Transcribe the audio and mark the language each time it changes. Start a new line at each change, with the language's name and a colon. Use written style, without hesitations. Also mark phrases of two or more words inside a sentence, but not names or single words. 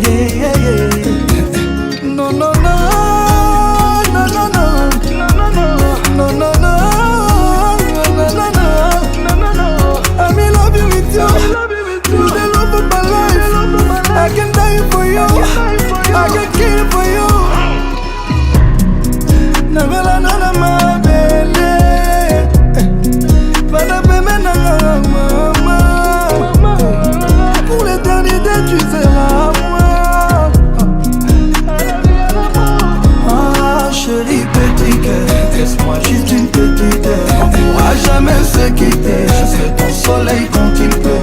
French: Non, non, non. Non, non, non. Non, non, non. Non, non, non. Non, non, non.
English: I'm in love you with you. You're the love of my life. I can die for you. I can kill for you.
Lingala: Nagala nana mabele, bana beme nana mama.
French: Pour l'éternité tu seras moi. Ah chérie petit cœur, laisse-moi juste une petite heure. On pourra jamais se quitter, je serai ton soleil quand il pleut.